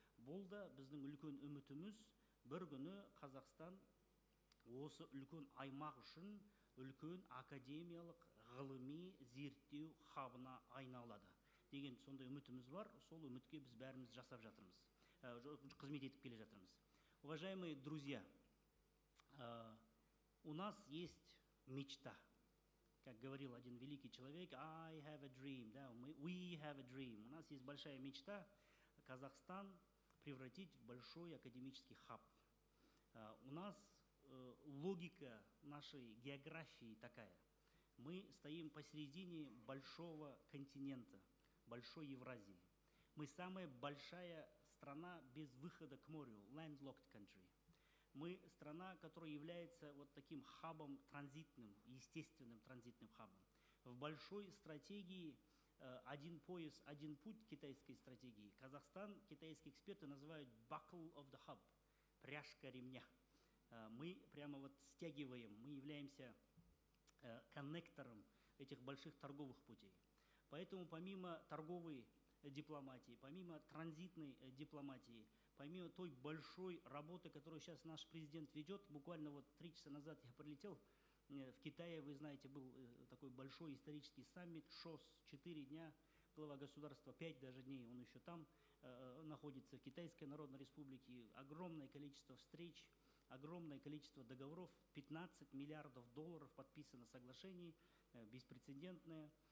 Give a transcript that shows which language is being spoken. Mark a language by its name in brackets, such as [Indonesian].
[Kazakh] Бұл да біздің үлкен үмітіміз. Бір күні Қазақстан осы үлкен аймақ үшін үлкен академиялық ғылыми зерттеу хабына айналады деген сондай үмітіміз бар. Сол үмітке біз бәріміз жасап жатырмыз, қызмет етіп келе жатырмыз. [Russian] Уважаемые друзья, у нас есть мечта. Как говорил один великий человек, [English] I have a dream, [Russian] да, [English] we have a dream. [Russian] У нас есть большая мечта Казахстан превратить в большой академический хаб. У нас логика нашей географии такая. Мы стоим посередине большого континента, большой Евразии. Мы самая большая страна без выхода к морю, [English] landlocked country. [Russian] Мы страна, которая является вот таким хабом транзитным, естественным транзитным хабом. В большой стратегии один пояс, один путь китайской стратегии. Казахстан китайские эксперты называют [English] buckle of the hub, [Russian] пряжка ремня. Мы прямо вот стягиваем, мы являемся коннектором этих больших торговых путей. Поэтому помимо торговой дипломатии, помимо транзитной дипломатии, помимо той большой работы, которую сейчас наш президент ведет, буквально вот 3 часа назад я прилетел в Китае, вы знаете, был такой большой исторический саммит, ШОС, 4 дня, глава государства 5 даже дней, он еще там находится, в Китайской Народной Республике, огромное количество встреч, огромное количество договоров, 15 миллиардов долларов подписано соглашений, беспрецедентное.